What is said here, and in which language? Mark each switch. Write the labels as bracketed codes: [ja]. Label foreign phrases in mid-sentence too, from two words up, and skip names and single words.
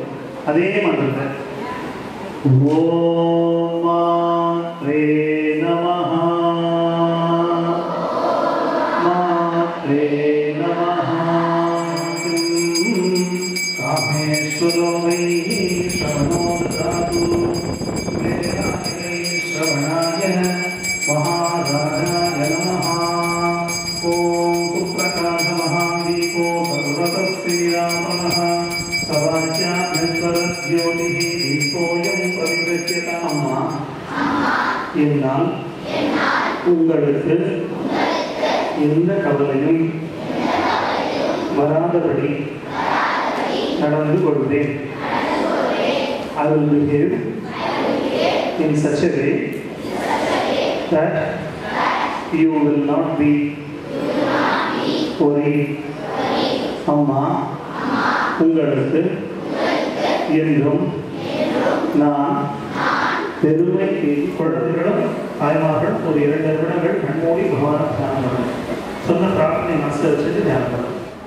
[ta] அதே மந்திரத்தை [sa] ॐ मात्रे नमः मात्रे नमः कामेश्वरो वै श्रवणो ददातु श्रवणाय महाराजाय नमः। ओम सुप्रकाशमहादीपो सर्वतः श्रीरामः सवाच्याभ्यन्तरज्योतिः दीपोऽयं परिदृश्यताम्। [ta] अम्मा என்னால் உங்களுக்கு எந்த கவலையும் வராதபடி நடந்து கொள்வேன். [en] I will behave in such a way that you will not be worried. [ta] அம்மா உங்களுக்கு என்றும் நான் பெருமை குழந்தைகளும் தாய்மார்களும் ஒரு 2 நிமிடங்கள் கண்மூடி பகவான் தியானம் பண்ணணும். சொன்ன பிரார்த்தனை மனசில் வச்சுட்டு தியானம் பண்ணணும்.